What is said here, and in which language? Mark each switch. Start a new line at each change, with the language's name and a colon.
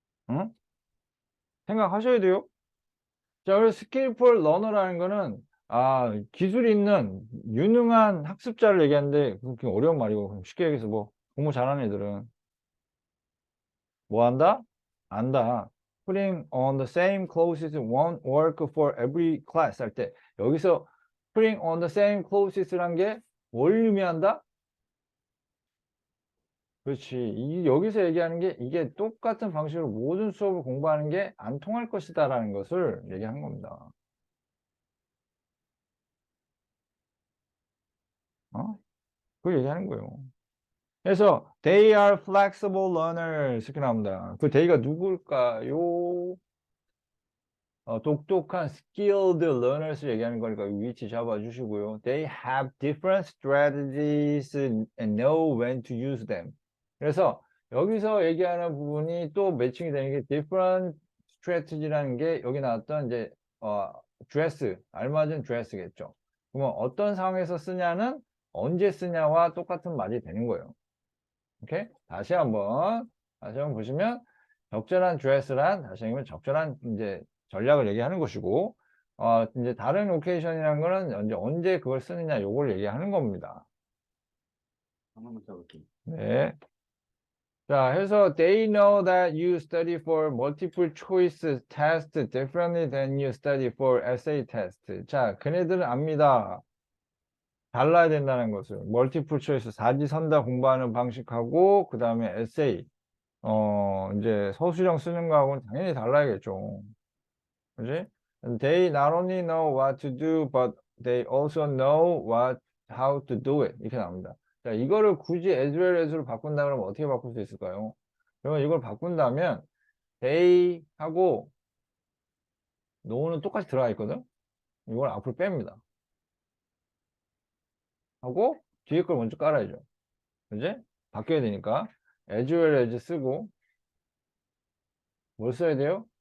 Korean: 응? 생각하셔야 돼요. 자, 그래서
English: skillful learner
Korean: 라는 거는 기술 있는 유능한 학습자를 얘기하는데 그게 어려운 말이고 쉽게 얘기해서 뭐 공부 잘하는 애들은 뭐 한다? 안다.
English: Putting on the same clothes won't work for every class
Korean: 할 때 여기서
English: putting on the same clothes란 게
Korean: 뭘 의미한다? 그렇지. 여기서 얘기하는 게 이게 똑같은 방식으로 모든 수업을 공부하는 게 안 통할 것이다라는 것을 얘기한 겁니다. 그걸 얘기하는 거예요. 그래서
English: they are flexible learners
Korean: 이렇게 나옵니다. 그 they가 누굴까요? 똑똑한
English: skilled learners
Korean: 얘기하는 거니까 위치 잡아주시고요.
English: They have different strategies and know when to use them.
Korean: 그래서 여기서 얘기하는 부분이 또 매칭이 되는 게
English: different strategy
Korean: 라는 게 여기 나왔던 이제 dress, 알맞은 dress겠죠. 그러면 어떤 상황에서 쓰냐는 언제 쓰냐와 똑같은 말이 되는 거예요. 오케이? 다시 한번 보시면 적절한 드레스란 다시 한번 적절한 이제 전략을 얘기하는 것이고 이제 다른 오케이션이라는 거는 이제 언제 그걸 쓰느냐 요걸 얘기하는 겁니다. 한번 써볼게요. 네. 자, 해서
English: they know that you study for multiple choice test differently than you study for essay test.
Korean: 자, 그네들은 압니다. 달라야 된다는 것을. 멀티플 초이스 사지선다 공부하는 방식하고 그 다음에 에세이 이제 서술형 쓰는 거하고는 당연히 달라야겠죠. 그지?
English: They not only know what to do, but they also know how to do it.
Korean: 이렇게 나옵니다. 자, 이거를 굳이
English: as well as
Korean: 로 바꾼다 그러면 어떻게 바꿀 수 있을까요? 그러면 이걸 바꾼다면 they 하고 know는 똑같이 들어가 있거든? 이걸 앞으로 뺍니다. 하고 뒤에 걸 먼저 깔아야죠. 그지? 바뀌어야 되니까
English: as well as
Korean: 쓰고 뭘 써야 돼요?